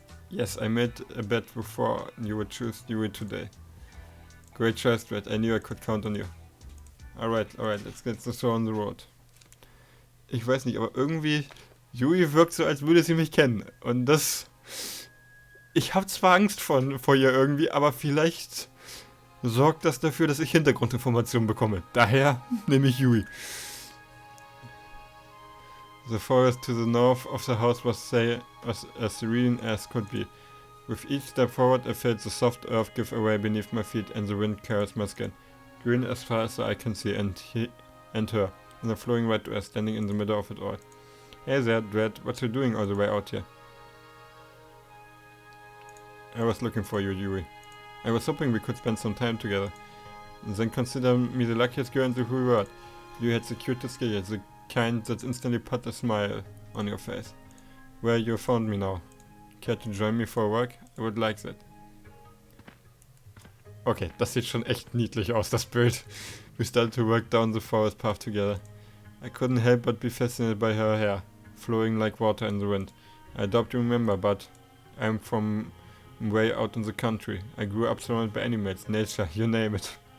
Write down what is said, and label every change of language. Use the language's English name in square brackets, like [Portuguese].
[English] Yes, I made a bet before you would choose Yui today. Great choice, Dread. I knew I could count on you. Alright, let's get the show on the road. [German] Ich weiß nicht, aber irgendwie Yui wirkt so, als würde sie mich kennen. Und das... Ich habe zwar Angst vor ihr irgendwie, aber vielleicht sorgt das dafür, dass ich Hintergrundinformationen bekomme. Daher nehme ich Yui. [English] The forest to the north of the house was as serene as could be. With each step forward, I felt the soft earth give away beneath my feet and the wind caress my skin. Green as far as the eye can see, and her, in a flowing red dress, standing in the middle of it all. Hey there, Dread, what you doing all the way out here? I was looking for you, Yui. I was hoping we could spend some time together. Then consider me the luckiest girl in the whole world. You had the cutest skill, the kind that instantly put a smile on your face. Well, you found me now. Care to join me for a walk? I would like that. [German] Okay, das sieht schon echt niedlich aus, das Bild. [English] We started to walk down the forest path together. I couldn't help but be fascinated by her hair, flowing like water in the wind. I doubt you remember, but I'm from way out in the country. I grew up surrounded by animals, nature, you name it.